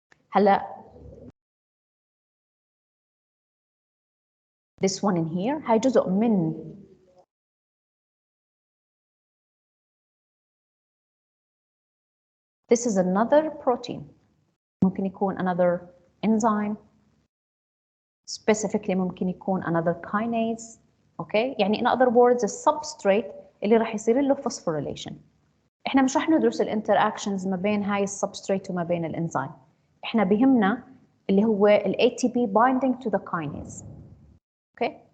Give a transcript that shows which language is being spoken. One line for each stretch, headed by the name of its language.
Arabic: هلا
English: this one in here
Arabic: هاي جزء من
English: this is another protein.
Arabic: ممكن يكون
English: another enzyme, specifically ممكن يكون another kinase. Okay,
Arabic: يعني
English: in other words
Arabic: السبستريت اللي راح يصير له
English: phosphorylation.
Arabic: احنا مش راح ندرس الانتراكشنز ما بين هاي السبستريت وما بين الانزيم. احنا بيهمنا اللي هو
English: ال ATP binding to the kinase. Okay.